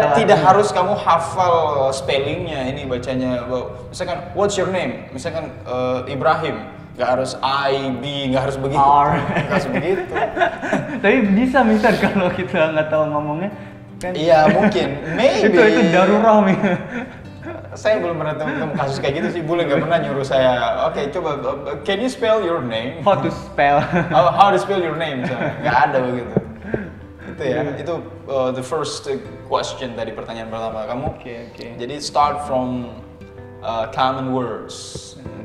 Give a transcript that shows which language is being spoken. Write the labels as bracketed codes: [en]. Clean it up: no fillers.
[id] Tidak harus kamu hafal spellingnya, ini bacanya misalkan [en] what's your name, [id] misalkan Ibrahim, nggak harus I, B, nggak harus begitu. Nggak harus begitu. Tapi bisa, Mister, kalau kita nggak tahu ngomongnya kan. Iya, mungkin. [en] Maybe. [id] itu darurat nih. Saya belum pernah ketemu kasus kayak gitu sih. Bule nggak pernah nyuruh saya. Oke, coba [en] can you spell your name? How to spell? How to spell your name? [id] Nggak ada begitu. Itu ya. Itu [en] the first question [id] dari pertanyaan pertama kamu. Oke. Jadi [en] start from common words.